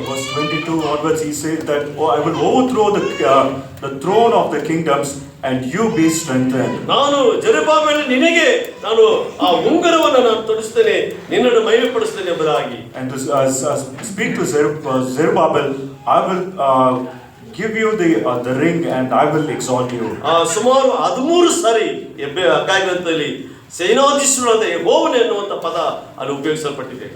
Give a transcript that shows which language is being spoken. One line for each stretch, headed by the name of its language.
English: Verse 22 onwards he says that I will overthrow the throne of the kingdoms and you be strengthened.
Kannada: ನಾನು Zerubbabel ನಿನಗೆ ನಾನು ಆ ಉಂಗುರವನ್ನು ನಾನು ತೊಡಿಸ್ತೇನೆ, ನಿನ್ನನ್ನು ಮಹಿಮೆಪಡಿಸ್ತೇನೆ ಎಂಬುದಾಗಿ.
English: And to speak to Zerubbabel, I will give you the ring and I will exalt you.
Kannada: ಸುಮಾರು 13 ಸಾರಿ ಹಗ್ಗಾಯ ಗ್ರಂಥದಲ್ಲಿ ಸೇನಾಧೀಶ್ವರನಾದ ಯೆಹೋವನೇ ಅನ್ನುವಂಥ ಪದ ಅಲ್ಲಿ ಉಪಯೋಗಿಸಲ್ಪಟ್ಟಿದೆ.